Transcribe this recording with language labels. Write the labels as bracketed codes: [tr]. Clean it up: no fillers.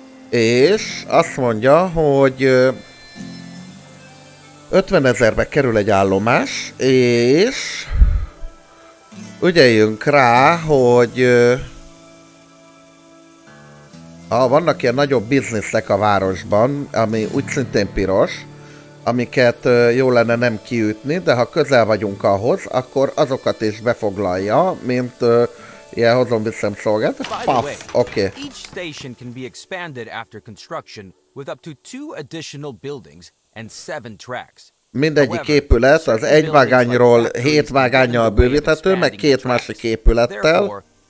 [hu] És azt mondja, hogy 50 000-be kerül egy állomás, és ügyeljünk rá, hogy vannak ilyen nagyobb bizniszek a városban, ami úgy szintén piros, amiket jó lenne nem kiütni, de ha közel vagyunk ahhoz, akkor azokat is befoglalja, mint ilyen hozom viszem szolgált. Puff, oké. [en] Each station can be expanded after construction with up to 2 additional buildings and 7 tracks. [hu] Mindegyik épület az egy vágányról 7 vágánnyal bővíthető, meg 2 másik épülettel.